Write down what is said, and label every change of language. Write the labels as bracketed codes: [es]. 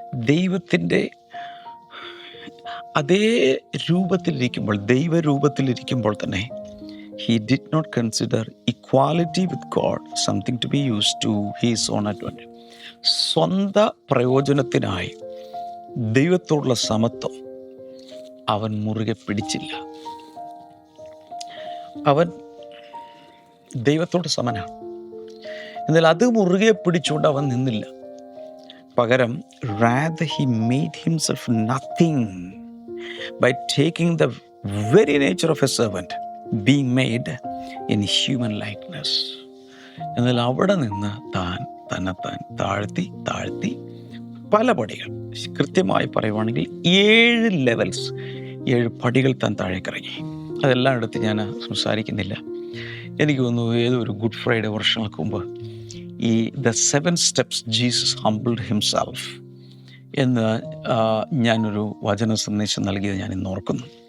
[ml] ദൈവത്തിൻ്റെ അതേ രൂപത്തിലിരിക്കുമ്പോൾ, ദൈവരൂപത്തിലിരിക്കുമ്പോൾ തന്നെ [en] he did not consider equality with God something to be used to his own advantage. [ml] സ്വന്തം പ്രയോജനത്തിനായി ദൈവത്തോടുള്ള സമത്വം അവൻ മുറുകെ പിടിച്ചില്ല. അവൻ ദൈവത്തോട് സമനാണ്, എന്നാൽ അത് മുറുകെ പിടിച്ചുകൊണ്ട് അവൻ നിന്നില്ല. പകരം [en] rather he made himself nothing by taking the very nature of a servant, being made in human likeness. [ml] എന്നാൽ അവിടെ നിന്ന് തന്നെത്താൻ താഴ്ത്തി പല പടികൾ, കൃത്യമായി പറയുവാണെങ്കിൽ 7 ലെവൽസ്, 7 പടികൾ താൻ താഴേക്കിറങ്ങി. അതെല്ലാം എടുത്ത് ഞാൻ സംസാരിക്കുന്നില്ല. എനിക്ക് തോന്നുന്നു ഏതൊരു ഗുഡ് ഫ്രൈഡേ വർഷങ്ങൾക്ക് മുമ്പ് ഈ [en] the 7 steps Jesus humbled himself [ml] എന്ന് ഞാനൊരു വചന സന്ദേശം നൽകിയത് ഞാൻ ഇന്ന് ഓർക്കുന്നു.